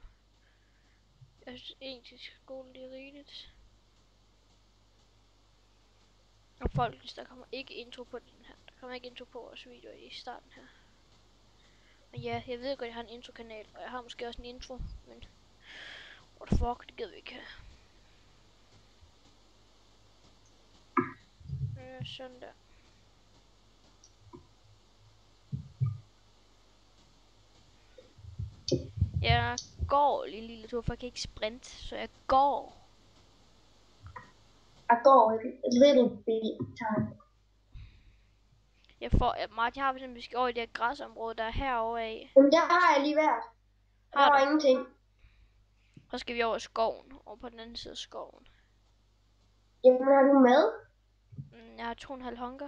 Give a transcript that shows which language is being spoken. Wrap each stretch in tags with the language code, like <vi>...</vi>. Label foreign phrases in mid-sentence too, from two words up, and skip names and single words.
<da>Jeg synes, engelsk skole det er rigeligt. Og folkens, der kommer ikke intro på den her. Der kommer ikke intro på vores video i starten her. Men ja, jeg ved godt, at jeg har en intro-kanal, og jeg har måske også en intro, men</da> <en>what the fuck,</en> <da>det gider vi ikke have. Ja, sådan der. Jeg går lige en lille tur, for jeg kan ikke sprinte, så jeg går. Jeg går et</da> <en>little bit time.</en> <da>Martin har vi skal over i det her græsområde, der er herovre af. Men der har jeg lige været. Der var ingenting. Så skal vi over i skoven, over på den anden side af skoven. Jamen, har du med? Jeg har 2,5 hunger.</da>